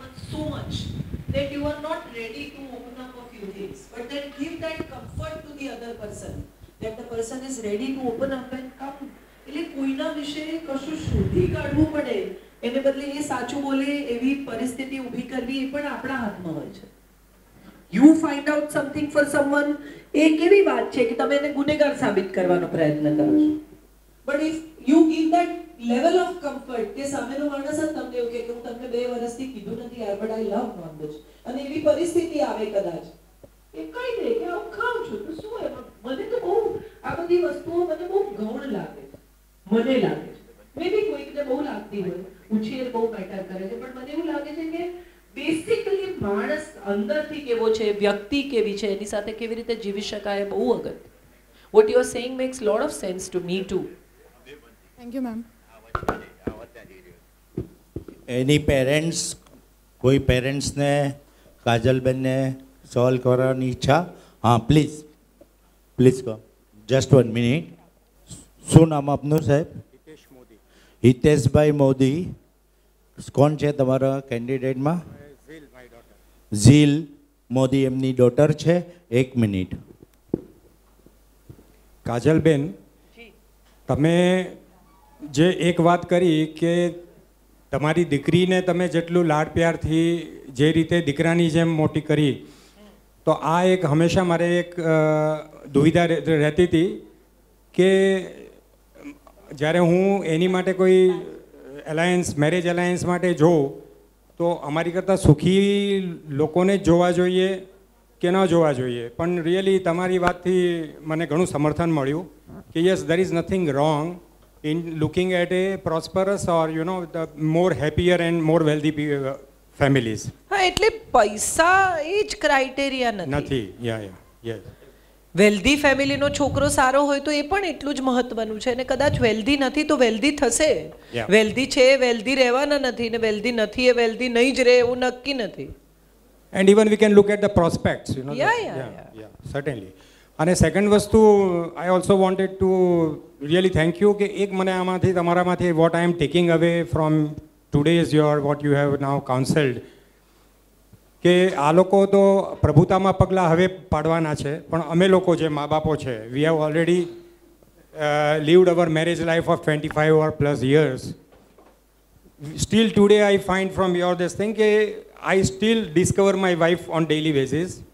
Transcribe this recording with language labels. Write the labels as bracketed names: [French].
[English] so much that you are not ready to open up a few things. But then give that comfort to the other person, that the person is ready to open up and come. [Gujarati] એટલે કોઈના વિશે કશું શોધી કાઢવું પડે એને બદલે એ સાચું બોલે એવી પરિસ્થિતિ ઊભી કરવી એ પણ આપણા હાથમાં હોય છે. [English] You find out something for someone, [Gujarati] એ કેવી વાત છે કે તમે એને ગુનેગાર સાબિત કરવાનો પ્રયત્ન કરો છો. [English] But if you give that level of comfort [Gujarati] કે સામેનો માણસ જ તમને એવું કે હું તમને 2 વર્ષથી કીધું નથી યાર [English] but I love non-veg [Gujarati] અને એવી પરિસ્થિતિ આવે કદાચ એ કહી દે કે હું ખાઉં છું તો શું એમાં મને તો બહુ આ બધી વસ્તુઓ મને બહુ ગૌણ લાગે છે, મને લાગે છે [English] maybe [Gujarati] કોઈકને બહુ લાગતી હોય, ઉછેર બહુ મેટર કરે છે, પણ મને એવું લાગે છે કે બેસિકલી માણસ અંદરથી કેવો છે, વ્યક્તિ કેવી છે, એની સાથે કેવી રીતે જીવી શકાય બહુ અગત્ય. [English] What you are saying makes lot of sense to me too. Thank you, ma'am. [Gujarati] Any parents, કોઈ પેરેન્ટ્સને કાજલબેનને સોલ્વ કરવાની ઈચ્છા? હા પ્લીઝ પ્લીઝ કહો. Just 1 minute. શું નામ આપનું સાહેબ? હિતેશભાઈ મોદી. કોણ છે તમારા કેન્ડિડેટમાં? ઝીલ મોદી એમની ડોટર છે. 1 મિનિટ. કાજલબેન, તમે જે એક વાત કરી કે તમારી દીકરીને તમે જેટલું લાડ પ્યારથી જે રીતે દીકરાની જેમ મોટી કરી, તો આ એક હંમેશા મારે એક દુવિધા રહેતી હતી કે જ્યારે હું એની માટે કોઈ એલાયન્સ, મેરેજ એલાયન્સ માટે જોઉં તો અમારી કરતાં સુખી લોકોને જ જોવા જોઈએ કે ન જોવા જોઈએ. પણ રિયલી તમારી વાતથી મને ઘણું સમર્થન મળ્યું કે yes, [English] there is nothing wrong in looking at a prosperous or the more happier and more wealthy families. [Gujarati] હા, એટલે પૈસા એ જ ક્રાઇટેરિયા નથી. યસ. વેલ્ધી ફેમિલીનો છોકરો સારો હોય તો એ પણ એટલું જ મહત્વનું છે, અને કદાચ વેલ્ધી નથી તો વેલ્ધી થશે. વેલ્ધી છે વેલ્ધી રહેવાના નથી, ને વેલ્ધી નથી એ વેલ્ધી નહીં જ રહે એવું નક્કી નથી. [English] And even we can look at the prospects, certainly. [Gujarati] અને સેકન્ડ વસ્તુ, [English] I also wanted to really thank you [Gujarati] કે એક મને આમાંથી તમારામાંથી [English] what I am taking away from today's your what you have now counselled, [Gujarati] કે આ લોકો તો પ્રભુતામાં પગલાં હવે પાડવાના છે, પણ અમે લોકો જે મા બાપો છે, [English] We have already lived our marriage life of 25 or plus years. Still today I find from your this thing કે I still discover my wife on daily basis.